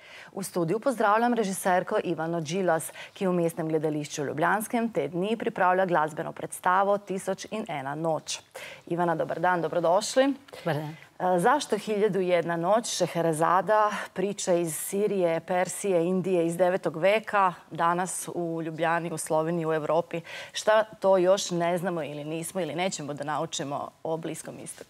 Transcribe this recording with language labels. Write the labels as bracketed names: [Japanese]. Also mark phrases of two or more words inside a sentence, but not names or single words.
[Slovenian] V studiu pozdravljam režiserko Ivano Đilas, ki v Mestnem gledališču Ljubljanskem te dni pripravlja glasbeno predstavo 1001 noč. [Serbian] Ivana, dobar dan, dobrodošli. Dobar dan. Zašto 1001 noć? Šeherezada, priča iz Sirije, Persije, Indije iz 9. veka, danas u Ljubljani, u Sloveniji, u Evropi. Šta to još ne znamo ili nismo ili nećemo da naučimo o Bliskom istoku?